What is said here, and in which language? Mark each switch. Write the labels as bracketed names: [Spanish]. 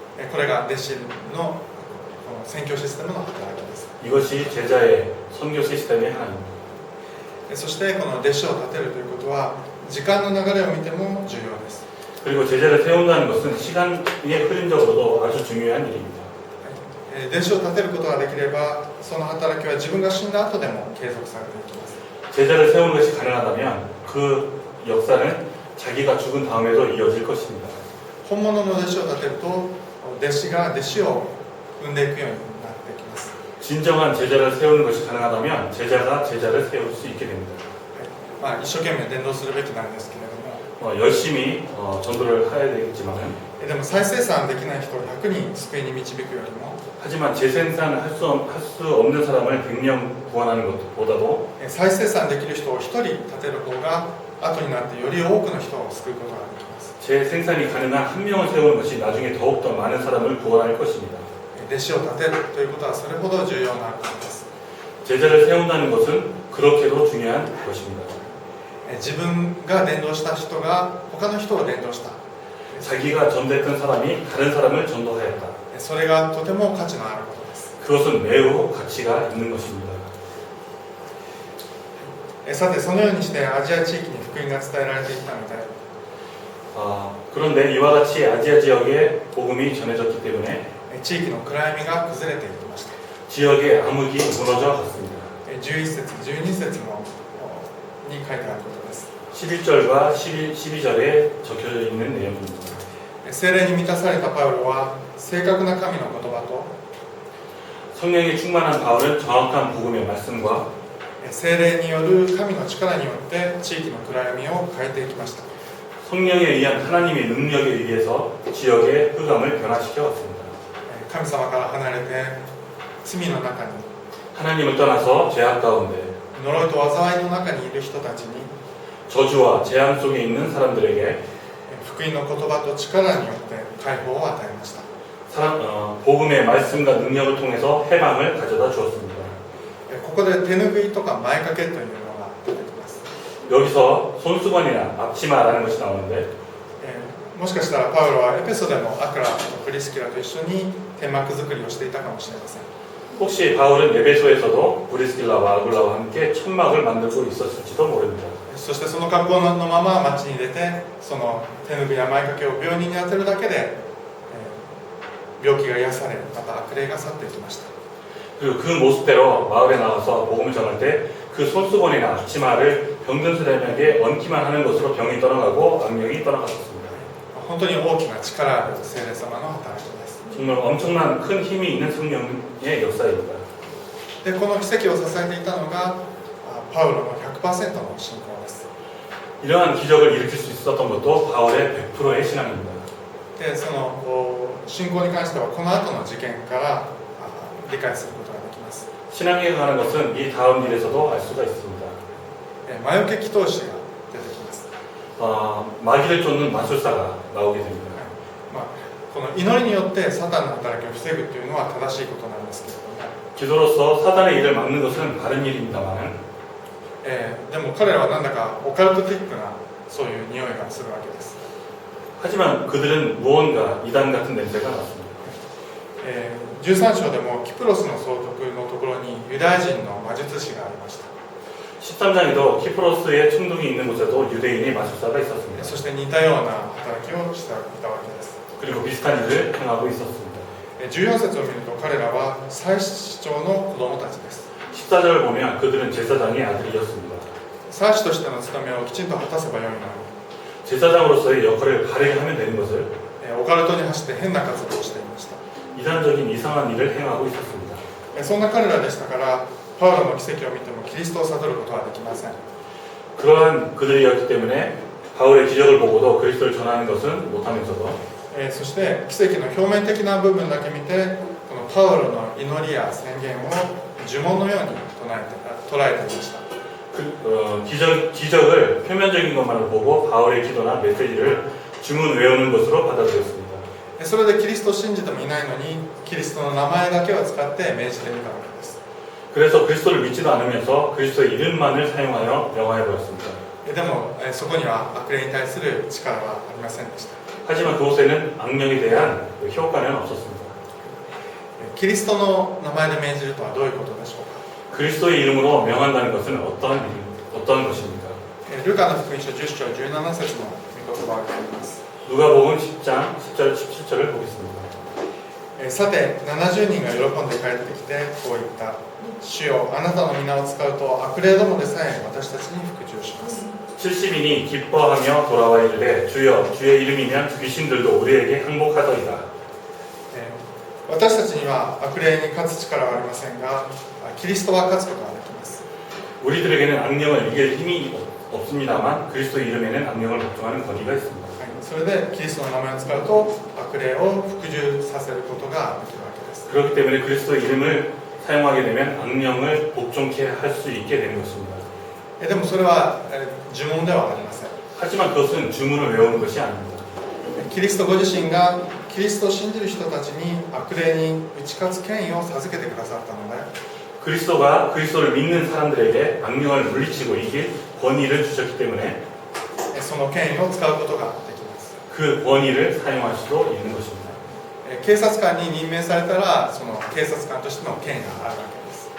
[Japanese] これが弟子のこの宣教システムの働きです。 [Korean] 이것이 제자의 선교 시스템의 하나입니다. [Japanese] そしてこの弟子を立てるということは時間の流れを見ても重要です。 [Korean] 그리고 제자를 세운다는 것은 시간의 흐름적으로도 아주 중요한 일입니다. [Japanese] 弟子を立てることができればその働きは自分が死んだ後でも継続されていきます。 [Korean] 제자를 세우는 것이 가능하다면 그 역사는 자기가 죽은 다음에도 이어질 것입니다. [Japanese] 本物の弟子を立てると弟子が弟子を生んでいくようになってきます。 [Korean] 진정한 제자를 세우는 것이 가능하다면 제자가 제자를 세울 수 있게 됩니다. [Japanese] 一生懸命伝道するべきなんですけれども、 [Korean] 열심히 전도를 해야 되겠지만은 [Japanese] でも再生産できない人を100人救いに導くよりも [Korean] 하지만 재생산을 할 수 없는 사람을 100명 구원하는 것보다도 [Japanese] 再生産できる人を1人立てる方が後になってより多くの人を救うことができます。 [Korean] 재생산이 가능한 한 명을 세우는 것이 나중에 더욱더 많은 사람을 구원할 것입니다. [Japanese] 弟子を立てるということはそれほど重要なことです。 [Korean] 제자를 세운다는 것은 그렇게도 중요한 것입니다. [Japanese] 自分が伝道した人が他の人を伝道した、 [Korean] 자기가 전도했던 사람이 다른 사람을 전도하였다. [Japanese] それがとても価値のあることです。 [Korean] 그것은 매우 가치가 있는 것입니다. [Japanese] さてそのようにしてアジア地域に福音が伝えられていったので、 [Korean] 그런데 이와 같이 아시아 지역에 복음이 전해졌기 때문에 [Japanese] 地域の暗闇が崩れていきました。 [Korean] 지역의 암흑이 무너져 갔습니다. [Japanese] 11節12節のに書いてあることです。 [Korean] 11절과 12절에 적혀져 있는 내용입니다. [Japanese] 聖霊に満たされたパウロは正確な神の言葉と [Korean] 성령에 충만한 바울은 정확한 복음의 말씀과 [Japanese] 聖霊による神の力によって地域の暗闇を変えていきました。 [Korean] 성령에 의한 하나님의 능력에 의해서 지역의 흑암을 변화시켜 왔습니다. [Japanese] 神様から離れて罪の中に [Korean] 하나님을 떠나서 죄악 가운데 [Japanese] 呪いと災いの中にいる人たちに [Korean] 저주와 재앙 속에 있는 사람들에게 [Japanese] 福音の言葉と力によって解放を与えました。 [Korean] 복음의 말씀과 능력을 통해서 해방을 가져다 주었습니다. [Japanese] ここで手ぬぐいとか前掛けというのが出てきます。 [Korean] 여기서 손수건이나 앞치마라는 것이 나오는데 [Japanese] もしかしたらパウロはエペソでもアクラとプリスキラと一緒に天幕作りをしていたかもしれません。 [Korean] 혹시 바울은 에베소에서도 브리스길라와 아굴라와 함께 천막을 만들고 있었을지도 모릅니다. [Japanese] そしてその格好のまま街に出てその手ぬぐいや前掛けを病人に当てるだけで、病気が癒されまた悪霊が去っていきました。 [Korean] 그리고 그 모습대로 마을에 나가서 복음을 전할 때 그 손수건이나 앞치마를 병든 사람에게 얹기만 하는 것으로 병이 떠나가고 악령이 떠나갔습니다. [Japanese] 本当に大きな力ある聖霊様の働きです。 [Korean] 정말 엄청난 큰 힘이 있는 성령의 역사입니다. [Japanese] でこの奇跡を支えていたのがパウロの 100% の信仰です。 [Korean] 이러한 기적을 일으킬 수 있었던 것도 바울의 100%의 신앙입니다. [Japanese] でその信仰に関してはこの後の事件から理解することができます。 [Korean] 신앙에 관한 것은 이 다음 일에서도 알 수가 있습니다. [Japanese] 魔除け祈祷師が出てきます。 [Korean] 마귀를 쫓는 마술사가 나오게 됩니다. [Japanese] この祈りによってサタンの働きを防ぐというのは正しいことなんですけれども、 [Korean] 기도로서 사단의 일을 막는 것은 바른 일입니다만 [Japanese] でも彼らはなんだかオカルトティックなそういう匂いがするわけです。 [Korean] 하지만 그들은 무언가 이단 같은 냄새가 났습니다. [Japanese] 13章でもキプロスの総督のところにユダヤ人の魔術師がありました。 [Korean] 13장에도 키프로스의 충동이 있는 곳에도 유대인의 마술사가 있었습니다. [Japanese] そして似たような働きをしていたわけです。 [Korean] 그리고 비슷한 일을 행하고 있었습니다. [Japanese] 14節を見ると彼らは祭司長の子供たちです。 [Korean] 14절을 보면 그들은 제사장의 아들이었습니다. [Japanese] 祭司としての務めをきちんと果たせばよいのに、 [Korean] 제사장으로서의 역할을 바르게 하면 되는 것을 [Japanese] オカルトに走って変な活動をしていました。 [Korean] 이단적인 이상한 일을 행하고 있었습니다. [Japanese] そんな彼らでしたからパウロの奇跡を見てもキリストを悟ることはできません。 [Korean] 그러한 그들이었기 때문에 바울의 기적을 보고도 그리스도를 전하는 것은 못하면서도 [Japanese] そして奇跡の表面的な部分だけ見てこのパウロの祈りや宣言を呪文のように捉えていました。 [Korean] 기적을 표면적인 것만을 보고 바울의 기도나 메시지를 주문 외우는 것으로 받아들였습니다. [Japanese] それでキリストを信じてもいないのにキリストの名前だけを使って命じてみたわけです。 [Korean] 그래서 그리스도를 믿지도 않으면서 그리스도의 이름만을 사용하여 명하여 보았습니다. [Japanese] でもそこには悪霊に対する力はありませんでした。 [Korean] 하지만 그곳에는 악령에 대한 효과는 없었습니다. [Japanese] キリストの名前で命じるとはどういうことでしょうか。 [Korean] 그리스도의 이름으로 명한다는 것은 어떤 것입니까? [Japanese] ルカの福音書10章17節の御言葉があります。 [Korean] 누가복음 10장 10절 17절을 보겠습니다. [Japanese] さて70人が喜んで帰ってきてこう言った。主よあなたの皆を使うと悪霊どもでさえ私たちに服従します。 [Korean] 70인이 기뻐하며 돌아와 이르되 주여 주의 이름이면 귀신들도 우리에게 항복하더이다. [Japanese] 私たちには悪霊に勝つ力はありませんがキリストは勝つことができます。 [Korean] 우리들에게는 악령을 이길 힘이 없습니다만 그리스도의 이름에는 악령을 복종하는 권위가 있습니다. [Japanese] それでキリストの名前を使うと悪霊を服従させることができるわけです。 [Korean] 그렇기 때문에 그리스도의 이름을 사용하게 되면 악령을 복종케 할 수 있게 되는 것입니다. [Japanese] でもそれは呪文ではありません。 [Korean] 하지만 그것은 주문을 외우는 것이 아닙니다. [Japanese] キリストご自身がキリストを信じる人たちに悪霊に打ち勝つ権威を授けてくださったので [Korean] 그리스도가 그리스도를 믿는 사람들에게 악령을 물리치고 이길 권위를 주셨기 때문에 [Japanese] その権威を使うことができます。 [Korean] 그 권위를 사용할 수도 있는 것입니다. [Japanese] 警察官に任命されたらその警察官としての権威があるわけです。